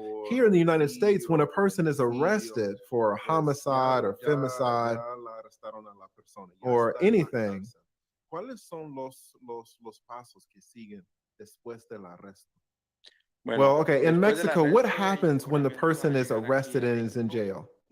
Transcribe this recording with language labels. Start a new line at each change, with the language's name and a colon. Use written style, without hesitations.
English: Here in the United States, when a person is arrested for a homicide or femicide or anything,
Spanish: ¿Cuáles son los pasos que siguen después del arresto?
English: Well, okay, in Mexico, what happens when the person is arrested and is in jail?